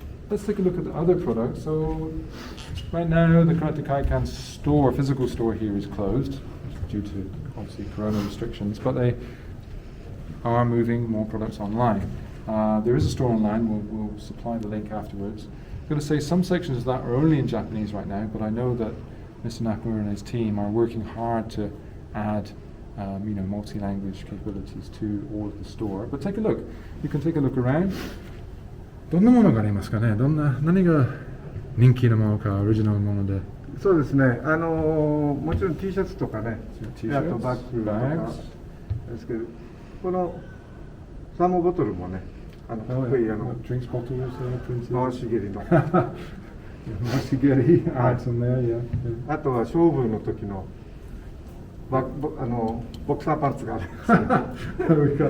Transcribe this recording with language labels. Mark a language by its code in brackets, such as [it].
[en] Let's take a look at the other products. So, right now the Karate Kaikan store, physical store here, is closed due to obviously corona restrictions, but they are moving more products online. There is a store online. We'll supply the link afterwards. I'm going to say some sections of that are only in Japanese right now, but I know that Mr. Nakamura and his team are working hard to add multi-language capabilities to all of the store. But take a look. You can take a look around. [ja] どんなものがありますかね。何が人気のものか、オリジナルもので。そうですね、もちろん T シャツとかね、 T あとバッグとかですけど、このサーモボトルもね、かっこいい [en] drinks bottles printed. [ja] 回し蹴りの [en] 回し蹴り arts on there, yeah. [ja] あとは勝負の時のボクサーパンツがあるんですけど